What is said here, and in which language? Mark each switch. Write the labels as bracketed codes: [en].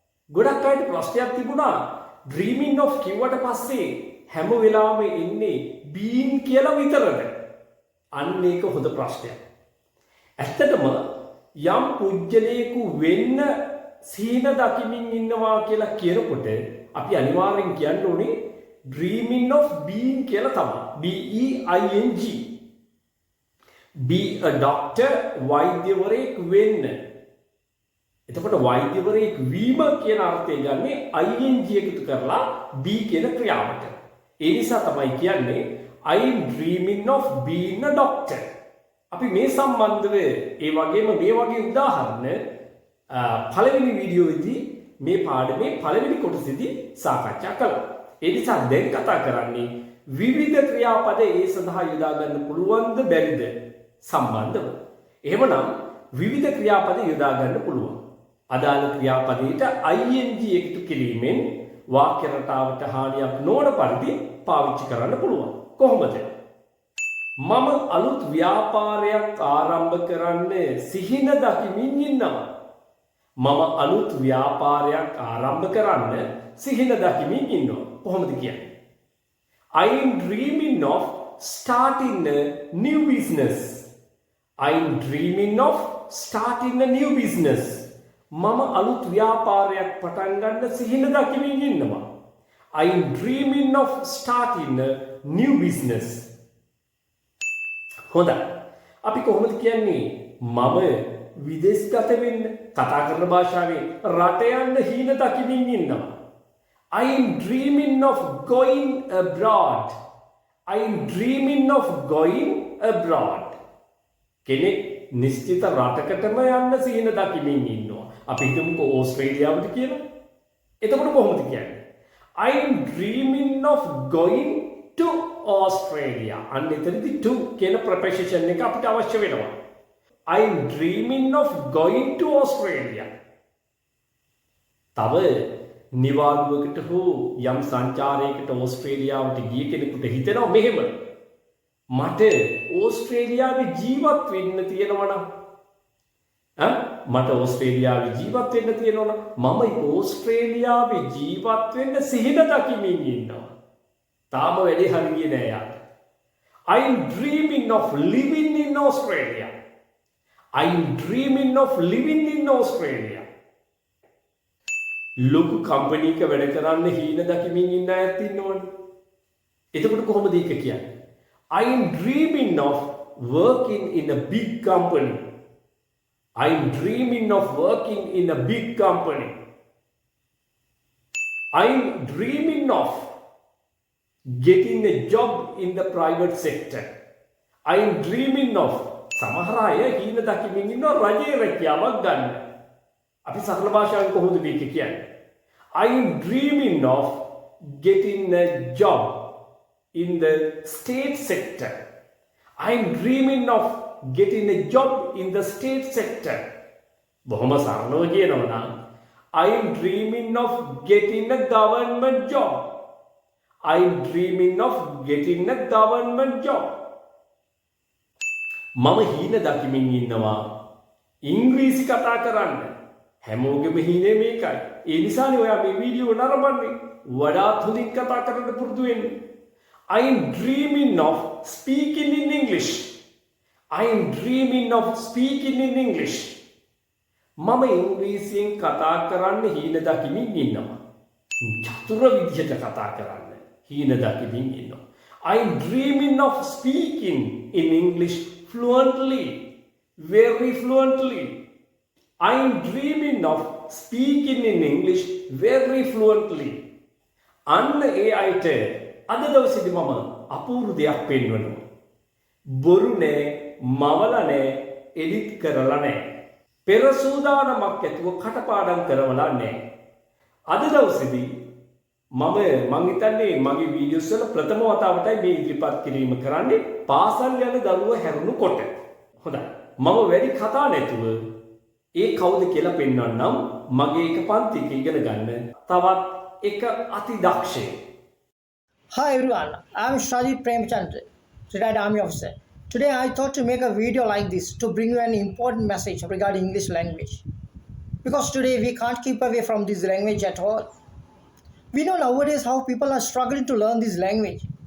[si] ගොඩක් අයට ප්‍රශ්නයක් තිබුණා [en] dreaming of [si] කිව්වට පස්සේ හැම වෙලාවෙම එන්නේ [en] being [si] කියලා විතරද? අන්න ඒක හොඳ ප්‍රශ්නයක්. ඇත්තටම යම් පුජ්‍යලයක වෙන්න සීන දකිමින් ඉන්නවා කියලා කියනකොට අපි අනිවාර්යෙන් කියන්න ඕනේ [en] dreaming of being [si] කියලා තමයි. [en] B E I N G. Be a doctor [si] වෛද්‍යවරයෙක් වෙන්න. එතකොට වෛද්‍යවරයෙක් වීම කියන අර්ථය ගන්නේ ing එකතු කරලා be කියන ක්‍රියාවට. ඒ නිසා තමයි කියන්නේ [en] I'm dreaming of being a doctor. [si] අපි මේ සම්බන්ධව ඒ වගේම මේ වගේ උදාහරණ පළවෙනි වීඩියෝවේදී මේ පාඩමේ පළවෙනි කොටසේදී සාකච්ඡා කළා. ඒ නිසා දැන් කතා කරන්නේ විවිධ ක්‍රියාපද ඒ සඳහා යොදා ගන්න පුළුවන්ද බැරිද සම්බන්ධව. එහෙමනම් විවිධ ක්‍රියාපද යොදා ගන්න පුළුවන්. අදාළ ක්‍රියාපදයට ing එකතු කිරීමෙන් වාක්‍ය රටාවට හානියක් නොවන පරිදි පාවිච්චි කරන්න පුළුවන්. කොහොමද? මම අලුත් ව්‍යාපාරයක් ආරම්භ කරන්න සිහින දකිමින් ඉන්නවා. මම අලුත් ව්‍යාපාරයක් ආරම්භ කරන්න සිහින දකිමින් ඉන්නවා. කොහොමද කියන්නේ? [en] I'm dreaming of starting a new business. I'm dreaming of starting a new business. [si] මම අලුත් ව්‍යාපාරයක් පටන් ගන්න සිහින දකිමින් ඉන්නවා. [en] I'm dreaming of starting a new business. [si] හොඳයි. අපි කොහොමද කියන්නේ මම විදේශගත වෙන්න කතා කරන භාෂාවේ රට යන්න හීන දකිමින් ඉන්නවා. [en] I'm dreaming of going abroad. I'm dreaming of going abroad. [si] කෙනෙක් නිශ්චිත රටකටම යන්න සිහින දකිමින් ඉන්නවා. අපි හිතමුකෝ ඕස්ට්‍රේලියාවට කියලා. එතකොට කොහොමද කියන්නේ? [en] I'm dreaming of going to Australia. [si] අන්න එතනදී to කියන preposition එක අපිට අවශ්‍ය වෙනවා. [en] I'm dreaming of going to Australia. [si] තව නිවාඩුවකට හෝ යම් සංචාරයකට ඕස්ට්‍රේලියාවට ගිය කෙනෙකුට හිතෙනවා මෙහෙම. මට ඕස්ට්‍රේලියාවේ ජීවත් වෙන්න තියෙනවා නම් මට ඕස්ට්‍රේලියාවේ ජීවත් වෙන්න තියෙනවා මම ඕස්ට්‍රේලියාවේ ජීවත් වෙන්න සිහින දකිමින් ඉන්නවා. තාම වැඩි හරියන්නේ නෑ යාට. [en] I'm dreaming of living in Australia. I'm dreaming of living in Australia. [si] ලොකු කම්පැනි එකක වැඩ කරන්න හීන දකිමින් ඉන්න අයත් ඉන්නවනේ. එතකොට කොහොමද ඒක කියන්නේ? [en] I'm dreaming of working in a big company. I'm dreaming of working in a big company. I'm dreaming of getting a job in the private sector. I'm dreaming of [si] සමහර අය හීන දකිමින් ඉන්නවා රජයේ රැකියාවක් ගන්න. අපි සරල භාෂාවෙන් කොහොමද මේක කියන්නේ? [en] I'm dreaming of getting a job in the state sector. I'm dreaming of getting a job in the state sector. [si] බොහොම සරලව කියනවා නම් [en] I'm dreaming of getting a government job. I'm dreaming of getting a government job. [si] මම හීන දකිමින් ඉන්නවා ඉංග්‍රීසි කතා කරන්න. හැමෝගෙම හීනේ මේකයි. ඒ නිසානේ ඔයා මේ වීඩියෝ නරඹන්නේ. වඩාත් හොඳින් කතා කරන්න පුරුදු වෙන්න. [en] I'm dreaming of speaking in English. I am dreaming of speaking in English. [si] මම ඉංග්‍රීසියෙන් කතා කරන්න හීන දකිමින් ඉන්නවා. චතුර විදිහට කතා කරන්න හීන දකිමින් ඉන්නවා. [en] I am dreaming of speaking in English fluently, very fluently. I am dreaming of speaking in English very fluently. [si] අන්න ඒ අයට අද දවසේදී මම අපූර්ව දෙයක් පෙන්වනවා. බොරු නෑ, මවල නෑ, එඩිට් කරලා නෑ. පෙර සූදානමක් ඇතුව කටපාඩම් කරවලා නෑ. අද දවසේදී මම හිතන්නේ මගේ වීඩියෝස් වල ප්‍රථම වතාවටයි මේ ඉදිරිපත් කිරීම කරන්නේ පාසල් යන දරුවෝ හැරුණුකොට. හොඳයි. මම වැඩි කතා නැතුව ඒ කවුද කියලා පෙන්වන්නම්. මගේ එක පන්තියක ඉගෙන ගන්න තවත් එක අතිදක්ෂයෙක්. [en] Hi everyone, I am Shajit Premchandra, retired army officer. Today I thought to make a video like this to bring you an important message regarding English language. Because today we can't keep away from this language at all. We know nowadays how people are struggling to learn this language.